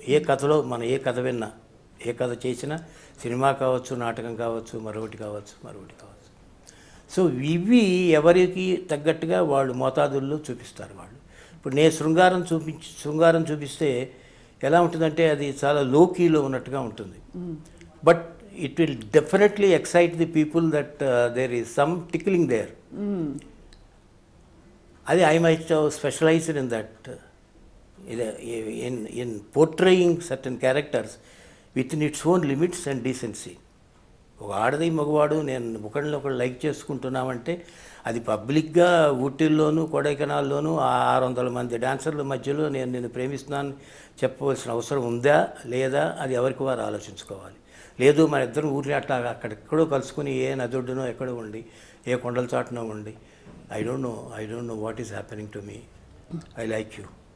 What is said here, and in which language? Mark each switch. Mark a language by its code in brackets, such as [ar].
[te] ఏ కథలో మనం ఏ కథ విన్నా, ఏ కథ చేసినా, సినిమా కావచ్చు, నాటకం కావచ్చు, మరొకటి కావచ్చు. సో ఇవి ఎవరికి తగ్గట్టుగా వాళ్ళు మోతాదుల్లో చూపిస్తారు వాళ్ళు. ఇప్పుడు నేను శృంగారం చూపిస్తే ఎలా ఉంటుందంటే అది చాలా లోకీలో ఉన్నట్టుగా ఉంటుంది. [en] But it will definitely excite the people that there is some tickling there. I might have specialized in that, in portraying certain characters within its own limits and decency. [te] ఒక ఆడది మగవాడు నేను ఒకళ్ళు లైక్ చేసుకుంటున్నామంటే అది పబ్లిక్గా ఊటీల్లోనూ కొడైకెనాల్లోనూ 600 మంది డాన్సర్ల మధ్యలో నేను ప్రేమిస్తున్నాను చెప్పవలసిన అవసరం ఉందా లేదా అది ఎవరికి వారు ఆలోచించుకోవాలి. లేదు మన ఇద్దరం ఊరిని అట్లా అక్కడెక్కడో కలుసుకుని ఏ నదుడునో ఎక్కడో ఉండి ఏ కొండల చాటునో ఉండి [en] I don't know what is happening to me, I like you,